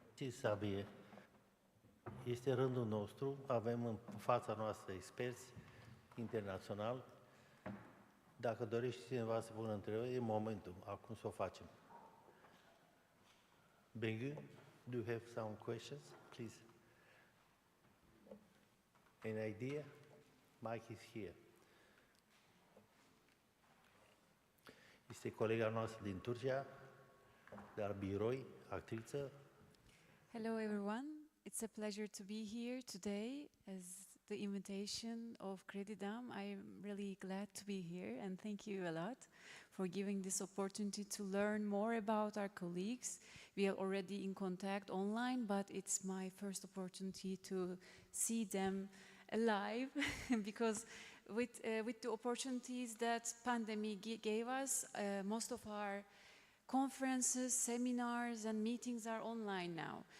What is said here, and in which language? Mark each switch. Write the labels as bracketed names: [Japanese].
[Romanian] Sabie, este rândul nostru, avem în fața noastră experți internațional. Dacă dorește cineva să pună întrebări, e momentul, acum să o facem. [English] Bengu, do you have some questions, please? An idea? Mike is here. [Romanian] Este colega noastră din Turcia, dar biroi, actriță. [English] Hello, everyone. It's a pleasure to be here today as the invitation of Credidam. I'm really glad to be here, and thank you a lot for giving this opportunity to learn more about our colleagues. We are already in contact online, but it's my first opportunity to see them alive because with the opportunities that pandemic gave us, most of our conferences, seminars, and meetings are online now.